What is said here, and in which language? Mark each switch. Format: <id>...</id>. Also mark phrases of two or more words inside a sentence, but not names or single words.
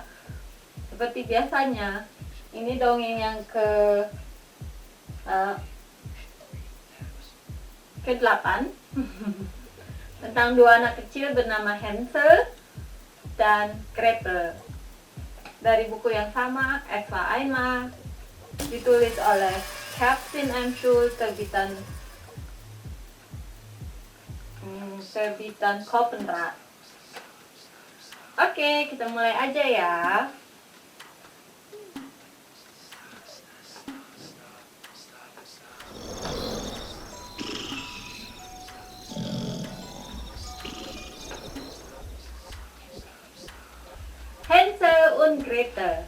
<id>Seperti biasanya, ini dongeng yang ke-8 tentang 2 anak kecil bernama Hansel dan Gretel, dari buku yang sama,</id> <de>Es war einmal,</de> <id>ditulis oleh Kerstin M. Schul, terbitan Koppenrad. Oke, kita mulai aja ya. Hänsel und Gretel.</id>